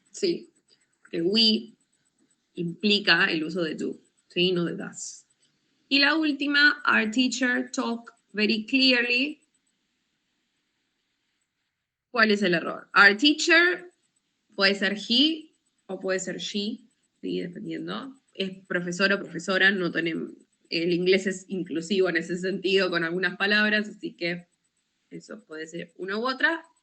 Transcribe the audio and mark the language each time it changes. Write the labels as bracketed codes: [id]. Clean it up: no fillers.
[es] Sí, porque we implica el uso de do, ¿sí? No de does. Y la última, [en] our teacher talk very clearly. [es] ¿Cuál es el error? [en] Our teacher [es] puede ser he o puede ser she, ¿sí? Dependiendo. Es profesor o profesora, no tenemos, el inglés es inclusivo en ese sentido con algunas palabras, así que eso puede ser una u otra.